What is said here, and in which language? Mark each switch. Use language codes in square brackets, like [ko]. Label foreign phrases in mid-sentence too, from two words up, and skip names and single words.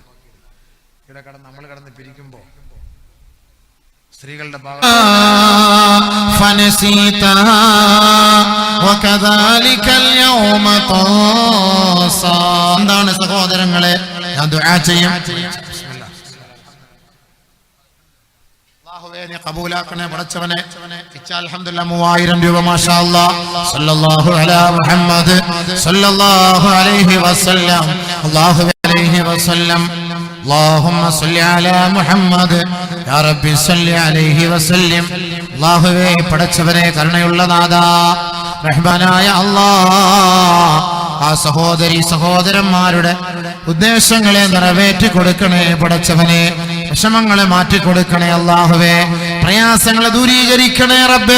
[ml] ഇവിടെ നമ്മൾ കിടന്ന് പിരിക്കുമ്പോ സ്ത്രീകളുടെ ഭാഗം എന്താണ് സഹോദരങ്ങളെ, ഞാൻ ദുആ ചെയ്യും. അല്ലാഹുവേ നീ ഖബൂലാക്കണേ പടച്ചവനെ. അൽഹംദുലില്ലാ 3000 രൂപ [ar] ما شاء الله. صلى الله على محمد صلى الله عليه وسلم الله عليه وسلم. اللهم صل على محمد يا ربي صل عليه وسلم. [ml] അല്ലാഹുവേ പടച്ചവനെ കരുണയുള്ള നാഥാ റഹ്മാനായ അല്ലാഹ് ആ സഹോദരി സഹോദരന്മാരുടെ ഉദ്ദേശങ്ങളെ നിറവേറ്റി കൊടുക്കണേ പടച്ചവനെ. വിഷമങ്ങളെ മാറ്റി കൊടുക്കണേ അല്ലാഹുവേ. പ്രയാസങ്ങളെ ദൂരീകരിക്കണേ റബ്ബേ.